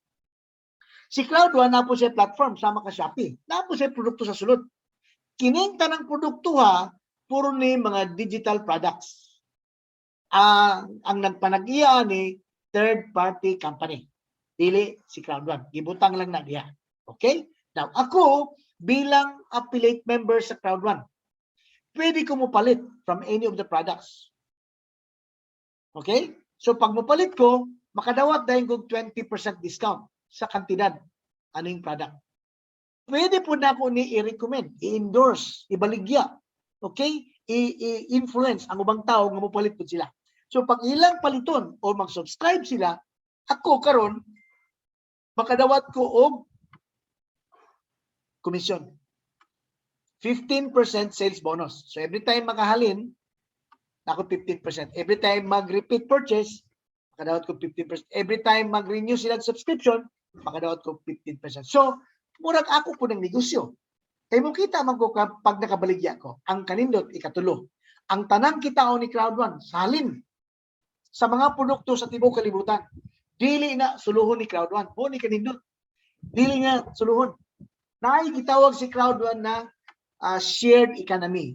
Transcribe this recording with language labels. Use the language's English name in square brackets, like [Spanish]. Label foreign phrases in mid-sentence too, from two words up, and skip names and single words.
[Cebuano] Si Cloud1 na po siya platform, sama ka Shopee. Na po siya produkto sa sulod. Kining tanang produkto ha, puro ni mga [English] digital products. [Cebuano] Ang nagpanag-iya ni [English] third-party company. [Cebuano] Dili si Cloud1. Gibutang lang na diya. Okay? Now, ako, bilang [English] affiliate member [Cebuano] sa Cloud1, pwede ko mupalit [English] from any of the products. [Cebuano] Okay? So, pag mupalit ko, makadawat dahil kong 20% discount sa kantidad aning product. Pwede po na ako ni i-recommend, i-endorse, ibaligya. Okay? I-influence ang ubang tao nga mupalit po sila. So, pag ilang paliton o mag-subscribe sila, ako karon makadawat ko og komisyon. 15% [English] sales bonus. [Cebuano] So, [English] every time [Cebuano] makahalin, ako 15%. [English] Every time [Cebuano] mag- [English] repeat purchase, [Cebuano] makadawat ko 15%. [English] Every time [Cebuano] mag-renew sila subscription, makadawat ko 15%. So, murag ako po ng negosyo. Kaya mo kita man ko pag nakabaligya ko, ang kanindot ikatulo. Ang tanang kitaon ni Cloud1, salin sa mga produkto sa tibuok kalibutan, dili na suluhon ni Cloud1. O ni kanindot. Dili na suluhon. Naay gitawag si Cloud1 na [English] shared economy.